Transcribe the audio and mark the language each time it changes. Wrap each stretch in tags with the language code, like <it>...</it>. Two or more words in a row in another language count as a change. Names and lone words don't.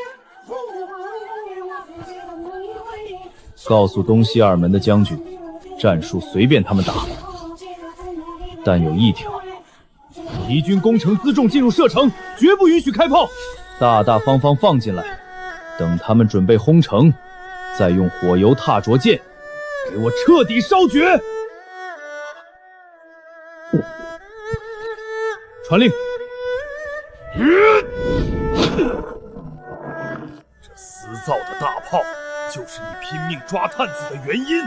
<zh>告訴东西二门的将軍，戰術隨便他們打，但有一條： 敵軍攻城輜重進入射程，絕不允許開炮。大大方方放進來，等他們準備轟城，再用火油踏着箭，給我徹底燒絕！傳令。這私造的大炮，就是你拼命抓探子的原因。</zh>